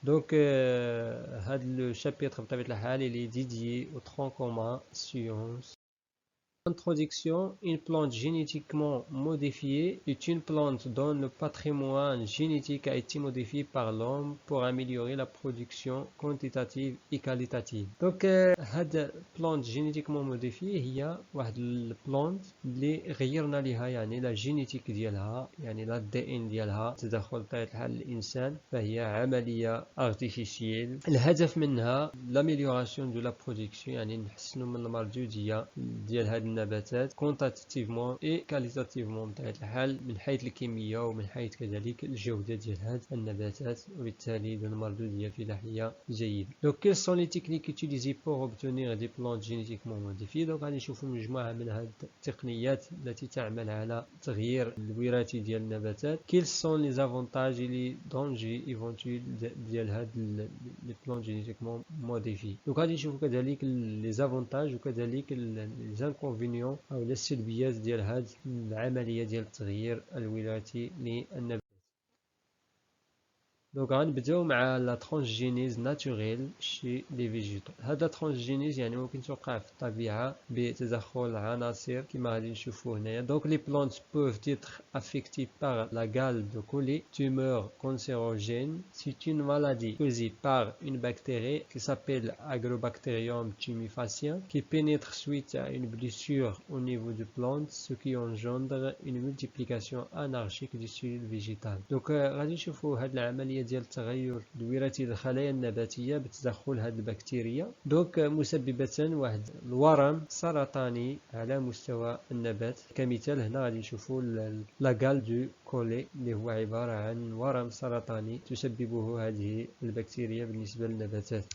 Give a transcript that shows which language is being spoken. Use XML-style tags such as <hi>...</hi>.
<fr>Le chapitre il est dédié au tronc commun sciences. Introduction. Une plante génétiquement modifiée est une plante dont le patrimoine génétique a été modifié par l'homme pour améliorer la production quantitative et qualitative.</fr> <ar>هاد</ar> <fr>plante génétiquement modifiée</fr> <ar>هي واحد البلانت اللي غيرنا ليها يعني لا جينيتيك ديالها يعني لا دي ان ديالها تدخل بطبيعة الحال الانسان، فهي عملية ارتيفيسيال. الهدف منها لاميليوراسيون دو لا برودكسيون، يعني نحسنوا من المردودية ديال هاد النباتات كونتاتيفمون اي كاليتاتيفمون بطبيعة الحال، من حيث الكمية ومن حيث كذلك الجودة ديال هاد النباتات، وبالتالي المردودية الفلاحية جيدة.</ar> <fr>quelles sont les techniques utilisées pour obtenir des plantes génétiquement modifiées؟</fr> <ar>غادي نشوفوا مجموعة من هاد التقنيات التي تعمل على تغيير الوراثي ديال النباتات.</ar> <fr>quels sont les avantages et les dangers éventuels</fr> <ar>ديال هاد</ar> <fr>les plantes génétiquement modifiées؟</fr> <ar>غادي نشوفوا كذلك</ar> <fr>les avantages</fr> <ar>وكذلك</ar> <fr>les inconvénients</fr> <ar>أو السلبيات ديال هاد العملية ديال التغيير الوراثي للنبات. غنبداو مع لا ترانسجينيز ناتوريل شي لي فيجيتو. هاد لا ترانسجينيز يعني ممكن توقع في الطبيعة بتدخل عناصر كما غادي نشوفو هنايا.</ar> <fr>لي بلانت peuvent être affectées par la gale de Collet, tumeur cancérogène. C'est une maladie causée par une bactérie qui s'appelle Agrobacterium tumefaciens qui pénètre suite à une blessure au niveau de plante, ce qui engendre une multiplication anarchique des cellules végétales.</fr> <ar>غادي نشوفو هاد العملية ديال التغير الوراثي للخلايا النباتية بتدخل هذه البكتيريا مسببة واحد الورم سرطاني على مستوى النبات. كمثال هنا غادي نشوفوا لاغال دو كولي اللي هو عبارة عن ورم سرطاني تسببه هذه البكتيريا بالنسبة للنباتات.</ar>